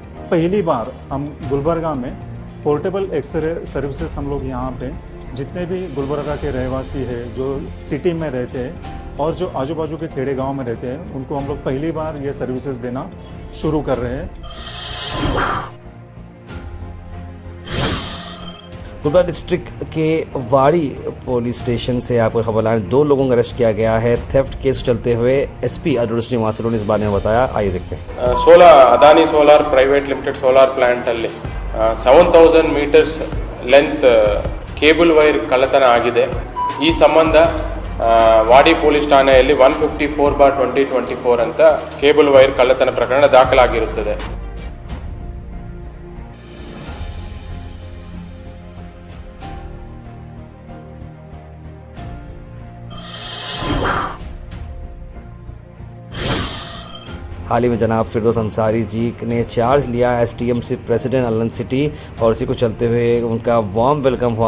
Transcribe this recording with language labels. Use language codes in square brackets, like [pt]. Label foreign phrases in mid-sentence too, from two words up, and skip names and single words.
[hi] पहली बार हम गुलबर्गा में [en] portable X-ray services [hi] हम लोग यहाँ पे जितने भी गुलबर्गा के रहवासी है, जो सिटी में रहते हैं और जो आजू बाजू के खेड़े गांव में रहते हैं, उनको हम लोग पहली बार ये सर्विसेज देना शुरू कर रहे हैं। गुलबर्गा डिस्ट्रिक्ट के वाड़ी पुलिस स्टेशन से आपको खबर आ रही है, 2 लोगों को अरेस्ट किया गया है [en] theft case [hi] चलते हुए। एसपी अरुण श्रीवास्तव ने इस बारे में बताया, आइए देखते हैं। [kn] ಅದಾನಿ ಸೋಲಾರ್ ಪ್ರೈವೇಟ್ ಲಿಮಿಟೆಡ್ [en] solar plant [kn] ಅಲ್ಲಿ 7000 [en] meters length cable wire [kn] ಕಳ್ಳತನ ಆಗಿದೆ। ಈ ಸಂಬಂಧ ವಾಡಿ ಪೊಲೀಸ್ ಠಾಣೆಯಲ್ಲಿ 154/2024 ಅಂತ [en] cable wire [kn] ಕಳ್ಳತನ ಪ್ರಕರಣ ದಾಖಲಾಗಿರುತ್ತದೆ। [hi] हाल ही में जनाब फिरदौस अंसारी जी ने चार्ज लिया एसटीएमसी प्रेसिडेंट अलन सिटी, और इसी को चलते हुए उनका [en] warm welcome [hi] हुआ।